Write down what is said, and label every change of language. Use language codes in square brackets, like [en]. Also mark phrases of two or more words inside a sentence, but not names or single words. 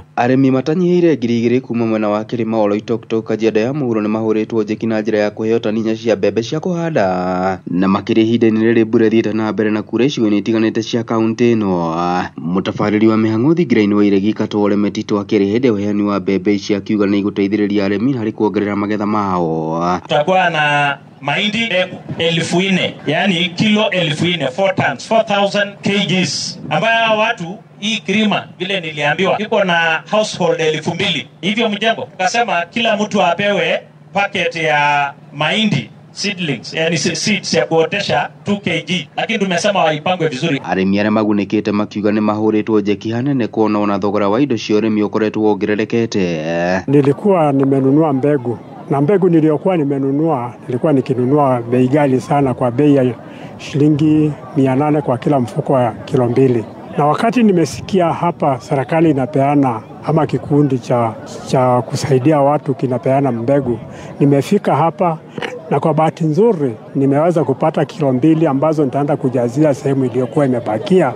[ki] Arĩmi matanyihĩire 2,000 kuma mwena wa Kĩrĩma Oloitoktok Kajiado ya mũhuro nĩ mahũrĩtwo njaki na njĩra ya kũheo tani 4 cia mbembe cia kũhanda na makĩria ihinda-inĩ rĩrĩ mbura ĩthiĩte na mbere na kura icigo-inĩ itiganĩte cia kaunti ĩno. Mũtabarĩri wa mĩhang'o thingira-inĩ wa Iregi Katore Metito akĩrĩ hĩndĩ ya ũheani wa mbembe ici akiuga nĩ igũteithĩrĩria arĩmi hari kuongerera magetha mao. [sw] Tutakuwa na mahindi 4,000, yani kilo 4,000, 4 tons, 4,000 kgs, ambayo watu hii Kirima vile niliambiwa iko na household 2,000. Hivyo mjengo tukasema kila mtu apewe packet ya mahindi seedlings, yani seeds ya kuotesha 2 kg, lakini tumesema waipangwe vizuri. [ki] Arĩmi arĩa magunĩkĩte makiuga nĩ mahũrĩtwo njeki hanene kuona ona thogora wa indo cia ũrĩmi ũkoretwo wongererekete. [sw] Nilikuwa nimenunua mbegu na mbegu niliyokuwa nimenunua nilikuwa nikinunua bei ghali sana kwa bei ya shilingi 800 kwa kila mfuko wa kilo 2. Na wakati nimesikia hapa serikali inapeana ama kikundi cha kusaidia watu kinapeana mbegu, nimefika hapa na kwa bahati nzuri nimeweza kupata kilo 2 ambazo nitaenda kujazia sehemu iliyokuwa imebakia.